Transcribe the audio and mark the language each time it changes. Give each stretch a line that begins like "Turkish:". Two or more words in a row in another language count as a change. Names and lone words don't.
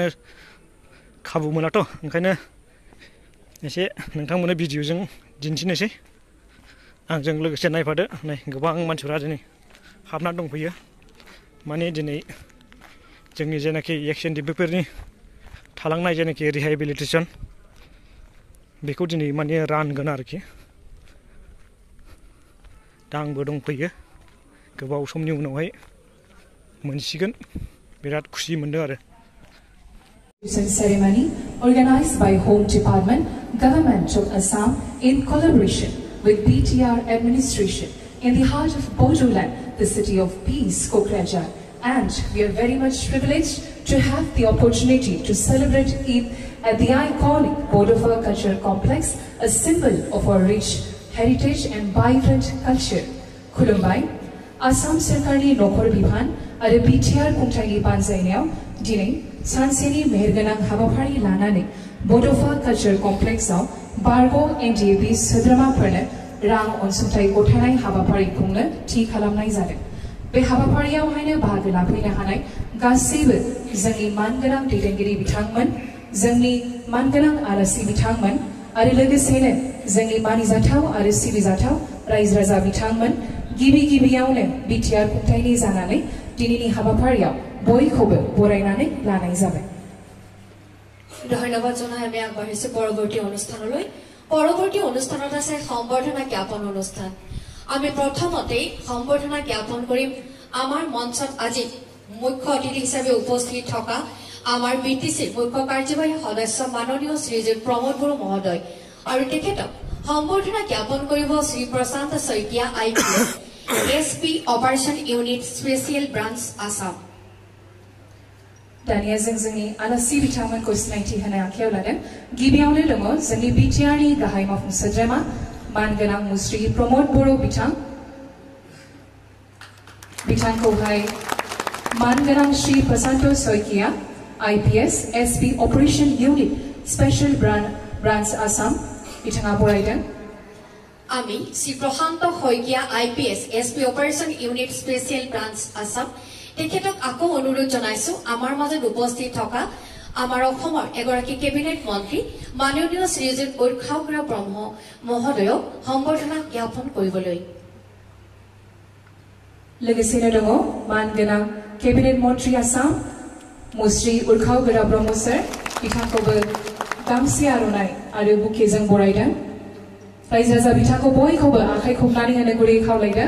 Bodo: खाबु मोनाथ' ओंखायनो एसे नोंथांमोननो भिडिअजों दिन्थिनोसै आंजों लोगोसे नायफादो नै गोबां मानसिफोरा दिनै हाबना दंफैयो माने दिनै जोंनि जेनाखि एक्स-एन-डि-पिफोरनि थालांनाय जेनाखि रिहेबिलिटेसन बेखौ दिनै माने रानगोन आरोखि दा आंबो दंफैयो गोबाव समनि उनावहाय मोनसिगोन बिराद खुसि मोनदों आरो
English: ceremony organized by Home Department, Government of Assam in collaboration with BTR administration in the heart of Bodoland, the city of peace, Kokrajhar, and we are very much privileged to have the opportunity to celebrate Eid at the iconic Bodofa Cultural Complex, a symbol of our rich heritage and vibrant culture.
Bodo: Khulumbai, Assam Sarkarni Nokhor Bibhan आरो BTR खुंथायनि बानजायनायाव दिनै सानसेनि मेहेरगोनां हाबाफारि लानानै बड'फा कालचार कमप्लेक्सआव बारग' NDAP सोद्रोमाफोरनो रां अनसुंथाइ गथायनाय हाबाफारि खुंनो थि खालामनाय जादों। बे हाबाफारियावहायनो बाहागो लाफैनो हानाय गासैबो जोंनि मानगोनां दैदेनगिरि बिथांमोन, जोंनि मानगोनां आलासि बिथांमोन आरो लोगोसेनो जोंनि मानिजाथाव आरो सिबिजाथाव रायजो राजा बिथांमोन गिबियावनो BTR खुंथायनि जानानै दिनैनि हाबाफारियाव बयखौबो बरायनानै लानाय जाबाय।
Assamese: ধন্যবাদ জনাই আমি আগবাঢ়িছো পৰৱৰ্তী অনুষ্ঠানলৈ। পৰৱৰ্তী অনুষ্ঠানত আছে সম্বৰ্ধনা জ্ঞাপন অনুষ্ঠান। আমি প্ৰথমতে সম্বৰ্ধনা জ্ঞাপন কৰিম আমাৰ মঞ্চত আজি মুখ্য অতিথি হিচাপে উপস্থিত থকা আমাৰ BTCৰ মুখ্য কাৰ্যবাহী সদস্য মাননীয় শ্ৰীযুত প্ৰমোদ বড়ো মহোদয় আৰু তেখেতক সম্বৰ্ধনা জ্ঞাপন কৰিব শ্ৰী প্ৰশান্ত শইকীয়া IPS SP Operation Unit Special Branch Assam।
Bodo: दानिया जोंनि आलासि बिथांमोनखौ सिनायथि होनो आखायाव लादों। गिबियावनो दङ जोंनि BTRनि गाहाय मावफुं सोद्रोमा मानगोनां मुस्रि प्रमोद बड़ो बिथांखौहाय मानगोनां श्री प्रशांत शइकिया IPS SP Operation Unit Special Branch Assam बिथाङा बरायदों।
Assamese: আমি শ্ৰী প্ৰশান্ত শইকীয়া IPS SP Operation Unit Special Branch Assam তেখেতক আকৌ অনুৰোধ জনাইছো আমাৰ মাজত উপস্থিত থকা আমাৰ অসমৰ এগৰাকী কেবিনেট মন্ত্ৰী মাননীয় শ্ৰীযুত উৰ্খাওগ্ৰা ব্ৰহ্ম মহোদয়ক সম্বৰ্ধনা জ্ঞাপন কৰিবলৈ।
Bodo: लोगोसेनो दङ मानगोनां केबिनेट मन्त्री आसाम मुस्रि उर्खावग्रा ब्रह्म सार बिथांखौबो गांसे आर'नाइ आरो बुकेजों बरायदों। रायजो राजा बिथांखौ बयखौबो आखाइ खबनानै होनो गुरै खावलायदों।